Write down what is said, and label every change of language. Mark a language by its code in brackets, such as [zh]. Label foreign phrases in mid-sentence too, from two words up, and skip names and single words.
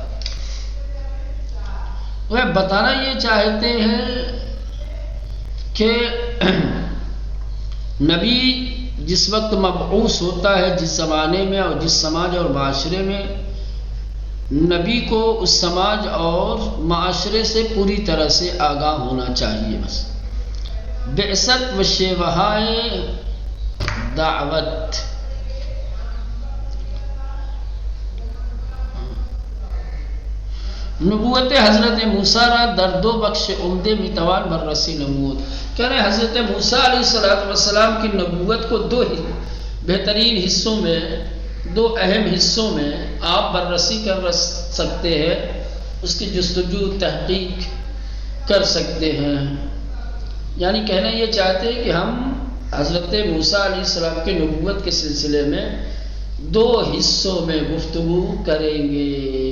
[ur] وہ بتانا یہ چاہتے ہیں کہ نبی جس وقت مبعوث ہوتا ہے، جس زمانے میں اور جس سماج اور معاشرے میں، نبی کو اس سماج اور معاشرے سے پوری طرح سے آگاہ ہونا چاہیے۔ [fa] بس بعثت و شیوہائے دعوت، نبوت حضرت موسیٰ را در دو بخش عمدے میتوان بررسی نمود۔ [ur] کہہ رہے حضرت موسیٰ علیہ السلام کی نبوت کو دو بہترین حصوں میں، دو اہم حصوں میں آپ بررسی کر سکتے ہیں، اس کی جستجو تحقیق کر سکتے ہیں۔ یعنی کہنا یہ چاہتے ہیں کہ ہم حضرت موسیٰ علیہ السلام کی نبوت کے سلسلے میں دو حصوں میں گفتگو کریں گے۔